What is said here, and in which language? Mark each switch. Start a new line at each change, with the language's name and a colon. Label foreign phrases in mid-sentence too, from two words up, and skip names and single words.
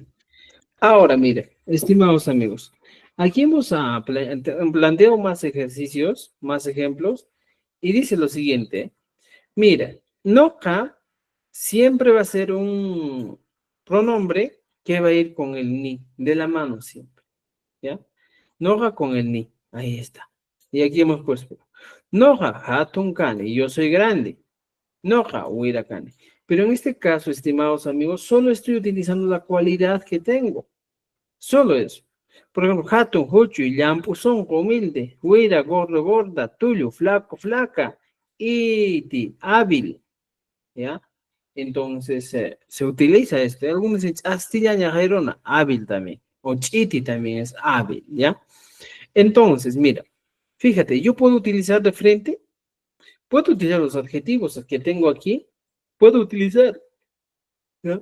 Spanish: Ahora, mire, estimados amigos, aquí hemos planteado más ejercicios, más ejemplos, y dice lo siguiente, mira, noca siempre va a ser un pronombre que va a ir con el ni, de la mano siempre, ¿ya? Noja con el ni, ahí está. Y aquí hemos puesto,
Quechua: noja hatun kane,
Spanish: yo soy grande,
Quechua: noja huira kane.
Spanish: Pero en este caso, estimados amigos, solo estoy utilizando la cualidad que tengo. Solo eso. Por ejemplo, hatun, huchu y llampu son humilde, huira, gordo, gorda, tuyo, flaco, flaca, iti, hábil, ¿ya? Entonces, se utiliza esto. Algunos dicen, astilla ñajerona, hábil también, o chiti también es hábil, ¿ya? Entonces, mira, fíjate, yo puedo utilizar de frente, puedo utilizar los adjetivos que tengo aquí, puedo utilizar, ¿ya?